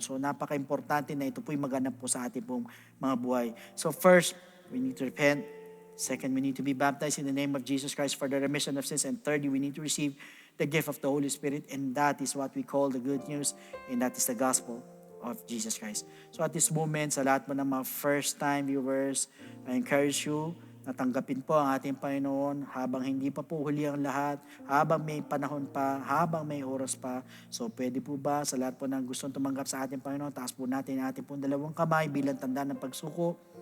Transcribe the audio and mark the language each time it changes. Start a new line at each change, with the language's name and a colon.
Filipino: So napaka-importante na ito po yung maganap po sa ating pong mga buhay.
English: So first, we need to repent. Second, we need to be baptized in the name of Jesus Christ for the remission of sins. And thirdly, we need to receive the gift of the Holy Spirit. And that is what we call the good news. And that is the gospel of Jesus Christ. So at this moment,
Filipino: sa lahat mo ng mga first-time viewers,
English: I encourage you
Filipino: na tanggapin po ang ating Panginoon habang hindi pa po huli ang lahat, habang may panahon pa, habang may oras pa. So pwede po ba sa lahat po ng gustong tumanggap sa ating Panginoon, taas po natin ang ating pong dalawang kamay bilang tanda ng pagsuko.